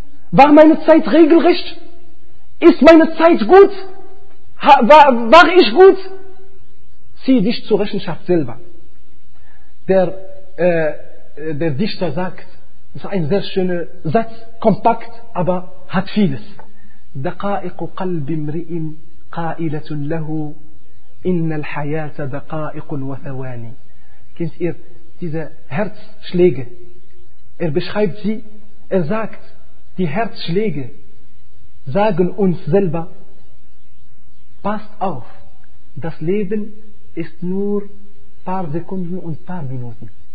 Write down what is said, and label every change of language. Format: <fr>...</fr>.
<de>War meine Zeit regelrecht? Ist meine Zeit gut? War ich gut? Zieh dich zur Rechenschaft selber. Der Dichter sagt, das ist ein sehr schöner Satz, kompakt, aber hat vieles.</de> <ar>دقائق قلب امرئ قائلة له إن الحياة دقائق وثواني.</ar> <de>Kennt ihr diese Herzschläge? Er beschreibt sie, er sagt, die Herzschläge sagen uns selber, passt auf, das Leben ist nur ein paar Sekunden und ein paar Minuten.</de>